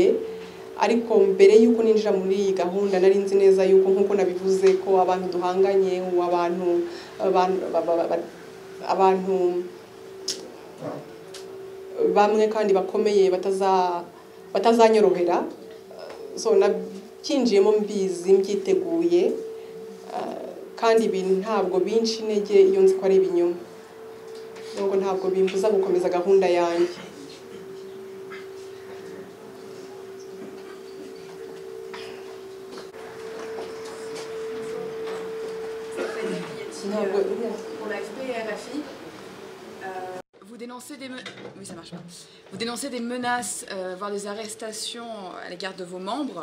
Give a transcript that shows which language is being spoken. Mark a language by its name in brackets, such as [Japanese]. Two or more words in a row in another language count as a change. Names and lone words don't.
[Kinyarwanda] Ariko mbere y'uko ninjira muri iyi gahunda nari nzi neza yuko nk'uko nabivuze ko abantu duhanganye, abantu bamwe kandi bakomeye batazanyorohera. So nabyinjiyemo mbizi, mbyiteguye, kandi ibintu ntabwo binshi intege iyo nzi ko ari ibinyoma. Nubwo ntabwo bimbuza gukomeza gahunda yanjye. [French] Vous dénoncez des menaces, voire des arrestations à l'égard de vos membres.